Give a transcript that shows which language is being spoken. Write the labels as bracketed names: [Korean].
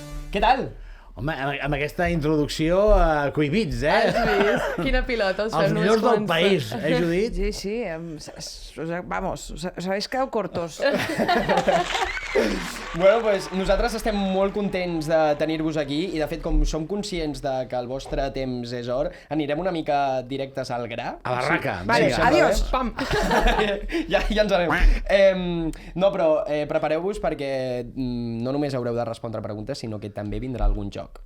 [Catalan] Què tal? Home, amb aquesta introducció cohibits, Has vist? Quina pilota us fem. Els millors del país, Judit? [Spanish] Sí, sí, vamos, os habéis quedado cortos. [Catalan] Bueno, pues nosaltres estem molt contents de tenir-vos aquí i, de fet, com som conscients de que el vostre temps és or, anirem una mica directes al gra. A la raca. Vale, Vinga. adiós. Pam! ja ens anem. No, però prepareu-vos perquè no només haureu de respondre preguntes, sinó que també vindrà algun joc.